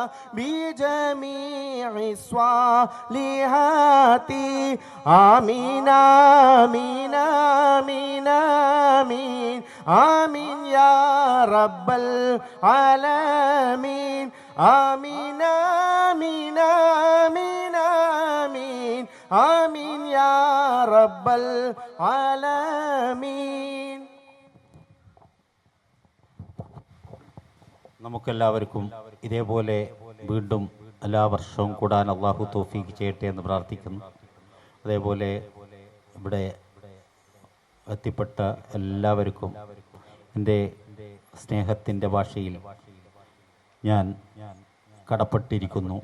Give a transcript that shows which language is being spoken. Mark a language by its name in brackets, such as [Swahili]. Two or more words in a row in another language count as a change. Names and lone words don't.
[Arabic] بجميع الصالحات آمين آمين آمين آمين آمين يا رب العالمين آمين آمين آمين آمين آمين يا رب العالمين. [Malayalam] നമുക്കെല്ലാവർക്കും ഇതേപോലെ വീണ്ടും എല്ലാ വർഷവും കൂടാൻ അള്ളാഹു തൗഫീഖ് ചെയ്യട്ടെ എന്ന് പ്രാർത്ഥിക്കുന്നു. അതേപോലെ ഇവിടെ എത്തിപ്പെട്ട എല്ലാവർക്കും എൻ്റെ സ്നേഹത്തിൻ്റെ ഭാഷയിൽ ഞാൻ കടപ്പെട്ടിരിക്കുന്നു.